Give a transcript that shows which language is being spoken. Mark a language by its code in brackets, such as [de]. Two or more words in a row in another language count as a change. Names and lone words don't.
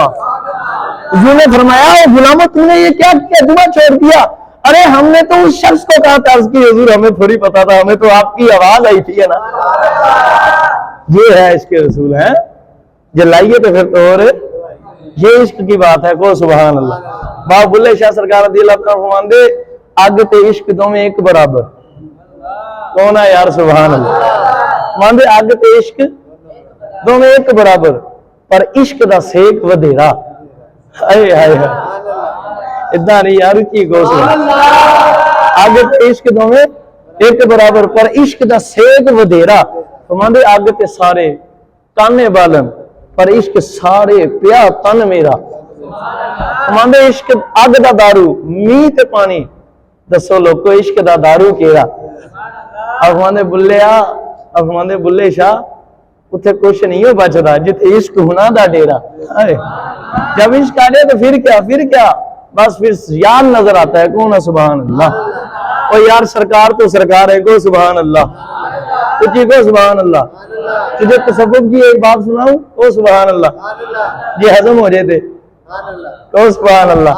[ur] حضور نے فرمایا غلاموں تم نے یہ کیا کیا، جمعہ چھوڑ دیا؟ ارے ہم نے تو اس شخص کو کہا تھا۔ عرض کی حضور ہمیں تھوڑی پتا تھا، ہمیں تو آپ کی آواز آئی تھی نا۔ یہ ہے عشق رسول ہے، جلائیے تو پھر تو اور یہ عشق کی بات ہے کو [ar] سبحان اللہ۔ [pa] بابا بلے شاہ سرکار [ar] رضی اللہ تعالیٰ [pa] فرماندے اگ تے عشق دونوں ایک برابر، کون ہے یار [ar] سبحان اللہ؟ [pa] فرماندے اگ تے عشق دونوں ایک برابر پر عشق دا سیک ودھیرا، ہائے ہائے ادھا نہیں یار کی کو [ar] سبحان اللہ۔ [pa] اگ تے عشق دونوں ایک برابر پر عشق دا سیک ودھیرا، فرماندے اگ تے سارے کانے بالن پر عشق سارے پیا تن میرا، فرماندے عشق اگ دا دارو می تے پانی، دسو لوگو عشق دا دارو کیڑا؟ فرماندے بلیا، فرماندے بلے شاہ اتھے کچھ نہیں ہو بچدا جتے عشق ہونا دا ڈیرا، [ur] جب عشق آ جائے تو پھر کیا بس پھر یار نظر آتا ہے کون ہے [ar] سبحان اللہ۔ [ur] اور یار سرکار تو سرکار ہے کو [ar] سبحان اللہ، [ur] کچھ کو [ar] سبحان اللہ۔ [ur] تجھے تصوف کی ایک بات سناؤں او [ar] سبحان اللہ، [ur] یہ ہضم ہو جائے او [ar] سبحان اللہ۔